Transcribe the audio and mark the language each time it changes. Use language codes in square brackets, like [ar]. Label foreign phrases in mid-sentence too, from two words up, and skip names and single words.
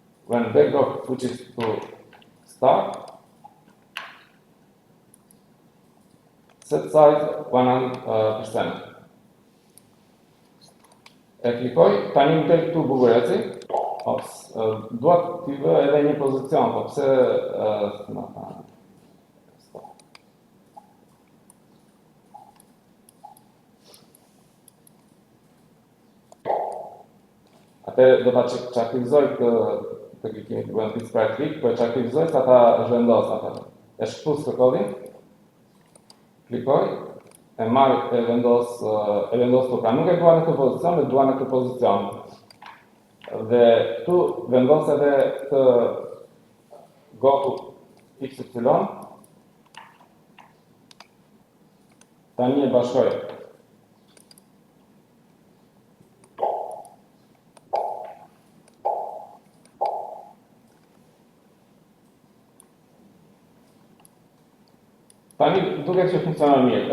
[en] when backdrop switches to start, set size 100%. [sq] E klikoj, tani më del këtu bukureci, duat t'i vë edhe një pozicion, po pse Atëherë do ta çaktivizoj këtë klikimin të bëjmë fix [en] right click, [sq] po e çaktivizoj sa ta zhvendos atë. E shpus të kodin, klikoj, e marr e vendos këtu. Pra nuk e dua në këtë pozicion, e dua në këtë pozicion. Dhe këtu vendos edhe këtë [en] go to XY. [sq] Tani e bashkoj. Tani duket që funksionon mirë.